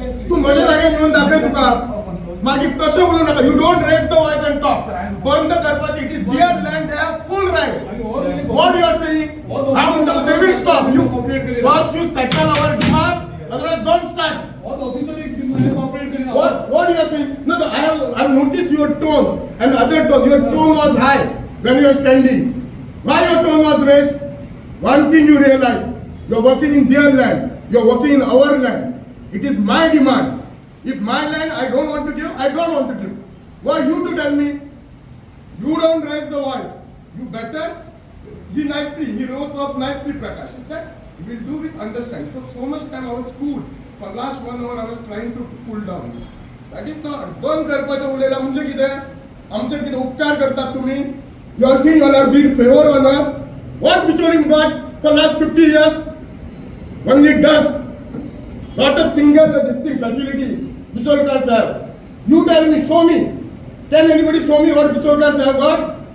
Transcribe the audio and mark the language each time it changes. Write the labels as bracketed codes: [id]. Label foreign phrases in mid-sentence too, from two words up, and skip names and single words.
[kok] तू माझ्या जागेर येऊन दाखय तुका मागीर तशें उलोव नाका [en] you don't raise the voice and talk [kok] बंद करपाची [en] it is their land they have full right what you are saying [kok] हांव म्हणटलो [en] they will stop you first you settle our demand otherwise don't start what you are saying no I have noticed your tone and other tone your tone was high when you are standing why your tone was raised one thing you realize you are working in their land you are working in our land it is my demand if my land I don't want to give I don't want to give why you to tell me you don't raise the voice you better he rose up nicely Prakash he said he will do with understanding so much time I was school for last 1 hour I was trying to cool down that is not [kok] बंद करपाचें उलयला म्हणजे कितें आमचेर कितें उपकार करतात तुमी [en] you all think you all are being favor on us what Bicholim got for last 50 years only dust not a single distinct facility Bicholkar sahab you tell me show me can anybody show me what Bicholkar sahab got